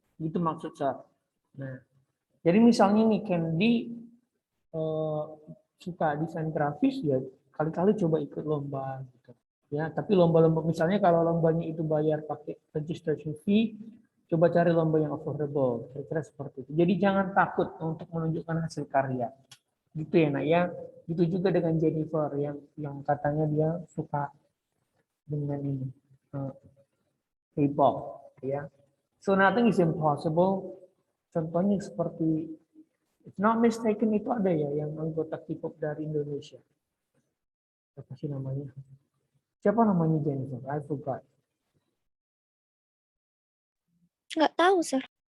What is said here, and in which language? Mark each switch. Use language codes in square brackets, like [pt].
[id] Gitu maksud saya. Nah, jadi misalnya nih Candy suka desain grafis ya kali-kali coba ikut lomba gitu ya, tapi lomba-lomba misalnya kalau lombanya itu bayar pakai registration fee, coba cari lomba yang affordable, kira-kira seperti itu. Jadi jangan takut untuk menunjukkan hasil karya gitu ya, Nak ya. Gitu juga dengan Jennifer yang katanya dia suka dengan ini K-pop ya. [en] So nothing is impossible. [id] Contohnya seperti [en] if not mistaken [id] itu ada ya yang anggota K-pop dari Indonesia. Apa sih namanya? Siapa namanya Jennifer? [en] I forgot. [id] Nggak tahu, Sir.